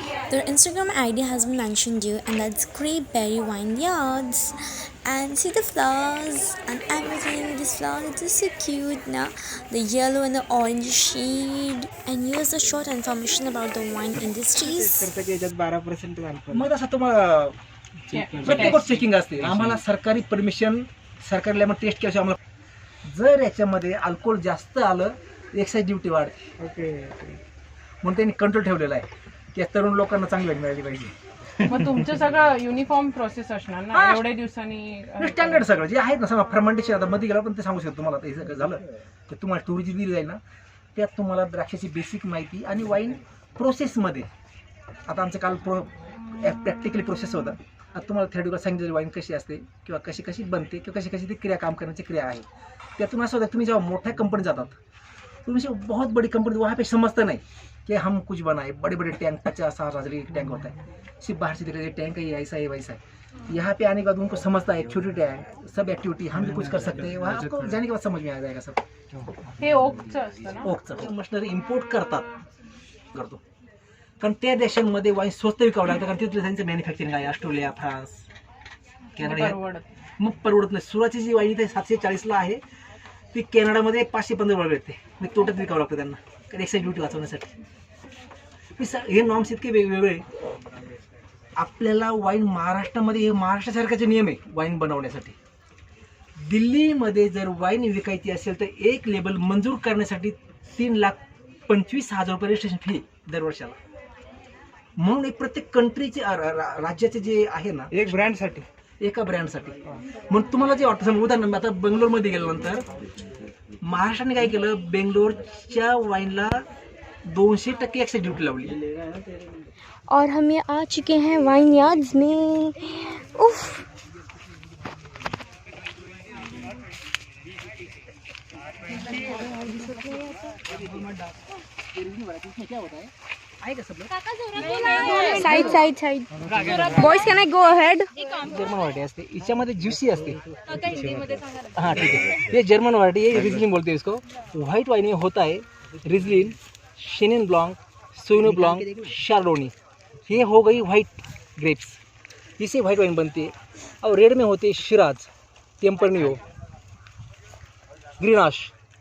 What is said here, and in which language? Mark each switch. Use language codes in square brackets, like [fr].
[en] Their Instagram ID has been mentioned here, and that's Grape Berry Wine Yards. And see the flowers and everything. This flower is just so cute now, the yellow and the orange shade. And here's a short information about the wine industries. [mr] 12% मग असं तुम्हाला प्रत्येक गोष्ट checking असते. आम्हाला सरकारी permission, सरकारी lemon taste केल्याशिवाय आम्हाला जर याच्यामध्ये अल्कोहोल जास्त आलं एक्साईज ड्युटी वाढते. ओके, म्हणून त्यांनी कंट्रोल ठेवलेला आहे की तरुण लोकांना चांगली मिळाली पाहिजे. मग तुमचं सगळं युनिफॉर्म प्रोसेस असणार ना एवढ्या दिवसांनी? स्टँडर्ड सगळं जे आहेत ना, समजा फर्मेंटेशन आता मध्ये गेला पण ते सांगू शकतो तुम्हाला. हे सगळं झालं तर तुम्हाला टूर जी दिली जाईल ना, त्यात तुम्हाला द्राक्षाची बेसिक माहिती आणि वाईन प्रोसेसमध्ये आता आमचं काल प्रॅक्टिकली प्रोसेस होता. आता तुम्हाला थेरडिकल सांगितलं वाईन कशी असते किंवा कशी कशी बनते किंवा कशी कशी ती क्रिया काम करण्याची क्रिया आहे. त्यातून असं होतं तुम्ही जेव्हा मोठ्या कंपनी जातात, [hi] तुम्ही बहुत बड़ी कंपनी वहाँ पे समझते नहीं कि हम कुछ बनाए. बड़े बड़े टैंक 50-60 एक टैंक होता है, सिर्फ बाहर से दिख रहा है टैंक है ये ऐसा है वैसा है. यहाँ पे आने के बाद उनको समझता है छोटी टैंक सब एक्टिविटी हम भी कुछ कर सकते हैं. वहाँ आपको जाने के बाद समझ में आ जाएगा सब. [mr] हे ओकचं असतं ना? ओकचं मशिनरी इम्पोर्ट करतो कारण त्या देशांमध्ये वाईन स्वस्त विकावं लागतं, कारण तिथलं त्यांचं मॅन्युफॅक्चरिंग आहे. Australia, France, Canada. मग परवडत नाही. सुराची जी वाईन इथे 740ला आहे ती कॅनडामध्ये 515 भेटते. मग तोट्यात विकावं लागतं त्यांना, कारण एक्साईज ड्युटी वाचवण्यासाठी. हे नॉर्म्स इतके वेगवेगळे. आपल्याला वाईन महाराष्ट्रामध्ये हे महाराष्ट्रासारखाचे नियम आहे वाईन बनवण्यासाठी. दिल्लीमध्ये जर वाईन विकायची असेल तर एक लेबल मंजूर करण्यासाठी 3,25,000 रुपये रजिस्ट्रेशन फी दरवर्षाला. म्हणून एक प्रत्येक कंट्रीचे राज्याचे जे आहे ना, एक ब्रँडसाठी, एका ब्रँडसाठी. म्हणून तुम्हाला जे वाटतं, समजा उदाहरण आता बेंगलोरमध्ये गेल्यानंतर महाराष्ट्राने काय केलं, बेंगलोरच्या वाईनला 200% एक्साईज ड्युटी लावली. [hi] और हम ये आ चुके हैं वाइन यार्ड्स में. उफ, side boys [en] Can I go ahead. [mr] German variety असते, हिच्यामध्ये ज्युसी असते. [hi] हाँ ठीक है, ये जर्मन व्हरायटी है, रिजलिन बोलते हैं इसको. व्हाइट वाइन में होता है रिजलिन, शेनिन ब्लॉन्क, सोइनो ब्लॉन्क, शार्डोनी. ये हो गई वाइट ग्रेप्स, इसे वाइट वाइन बनती है. और रेड में होते हैं शिराज, टेम्परनियो, ग्रीनाश.